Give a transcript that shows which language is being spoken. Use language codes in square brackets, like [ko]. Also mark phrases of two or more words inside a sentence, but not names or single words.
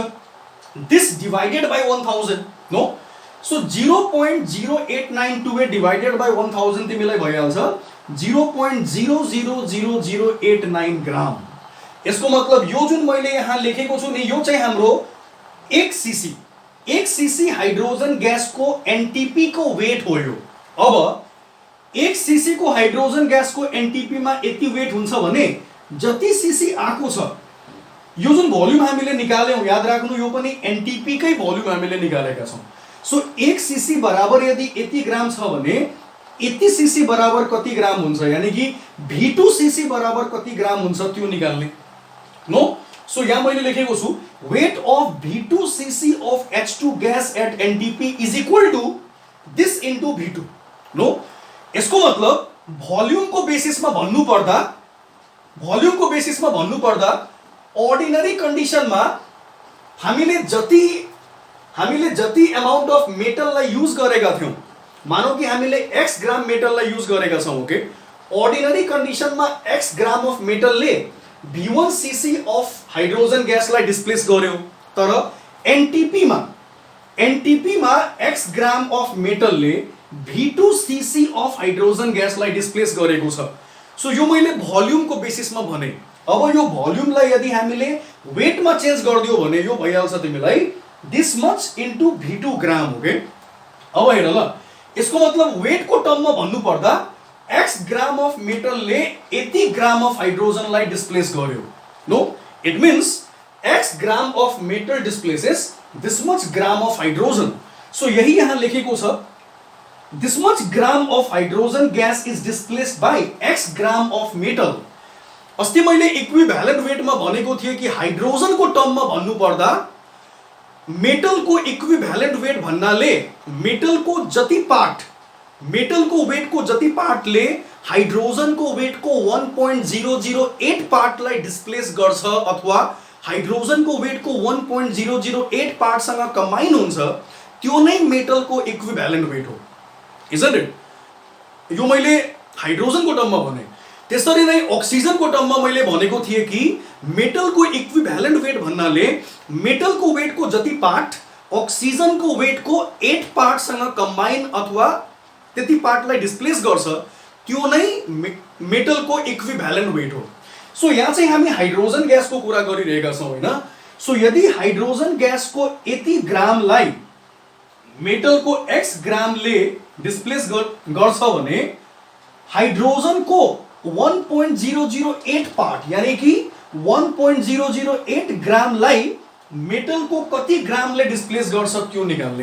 [en] this divided by 1000 now. so 0.08928 divided by 1000 [ne] तिमीलाई भइहाल्छ 0.00089 ग्राम। यसको मतलब यो जुन मैले यहाँ लेखेको छु नि यो चाहिँ हाम्रो 1 सीसी [en] hydrogen gas [ne] को एनटीपी को वेट हो यो। अब 1 सीसी को [en] hydrogen gas [ne] को एनटीपी में यति वेट हुन्छ भने जति सीसी आको छ यो जुन भोल्युम हामीले निकाल्यौं याद राख्नु यो पनि एनटीपी कै भोल्युम हामीले निकालेका छौं। सो 1 सीसी बराबर यदि यति ग्राम छ भने यति सीसी बराबर कति ग्राम हुन्छ यानी कि V2 सीसी बराबर कति ग्राम हुन्छ त्यो निकाल्ने। नो। सो यहाँ मैले लेखेको छु [en] weight of V2 cc of H2 gas at NTP is equal to this into V2. [ne] नो। यसको मतलब भोल्युम को बेसिस में भन्नु पर्दा [en] ordinary condition [ne] में हामीले जति [en] amount of metal [ne] लाई यूज गरेका थियौं, मानौ कि हामीले x ग्राम मेटल लाई यूज गरेका छौं। [en] OK, ordinary condition [ne] में [en] x gram of metal [ne] ले [en] V1 cc of hydrogen gas [ne] लाई डिस्प्लेस गर्यो। तर एनटीपी में [en] x gram of metal [ne] ले [en] V2 cc of hydrogen gas [ne] लाई डिस्प्लेस गरेको छ। सो यो मैले भोल्युम को बेसिस में भने। अब यो भोल्युम लाई यदि हामीले वेट में चेन्ज गर्दियो भने यो भइहाल्छ तिमीलाई [en] this much into V2 gram. [ne] ओके, अब हेर ल, यसको मतलब वेट को टर्म में भन्नु पर्दा [en] x gram of metal [ne] ले यति [en] gram of hydrogen [ne] लाई डिस्प्लेस गर्यो। [en] now, it means x gram of metal displaces this much gram of hydrogen. [ne] सो यही यहाँ लेखेको छ [en] this much gram of hydrogen gas is displaced by x gram of metal. [ne] अस्ति मैले [en] equivalent weight [ne] में भनेको थिए कि हाइड्रोजन को टर्म में भन्नु पर्दा मेटल को [en] equivalent weight [ne] भन्नाले मेटल को वेट को जति पार्ट ले हाइड्रोजन को वेट को 1.008 पार्ट लाई डिस्प्लेस गर्छ अथवा हाइड्रोजन को वेट को 1.008 पार्ट सँग कम्बाइन हुन्छ त्यो नै मेटल को [en] equivalent weight [ne] हो। [en] isn't it? [ne] यो मैले हाइड्रोजन को टर्म में भने। त्यसरी नै ऑक्सीजन को टर्म में मैले भनेको थिए कि मेटल को [en] equivalent weight [ne] भन्नाले मेटल को वेट को जति पार्ट ऑक्सीजन को वेट को 8 पार्ट सँग कम्बाइन अथवा त्यति पार्ट लाई डिस्प्लेस गर्छ त्यो नै मेटल को [en] equivalent weight [ne] हो। सो यहाँ चाहिँ हामी [en] hydrogen gas [ne] को कुरा गरिरहेका छौं हैन। सो यदि [en] hydrogen gas [ne] को यति ग्राम लाई मेटल को x ग्राम ले डिस्प्लेस गर्छ भने हाइड्रोजन को 1.008 पार्ट यानी कि 1.008 ग्राम लाई मेटल को कति ग्राम ले डिस्प्लेस गर्छ त्यो निकाल्ने।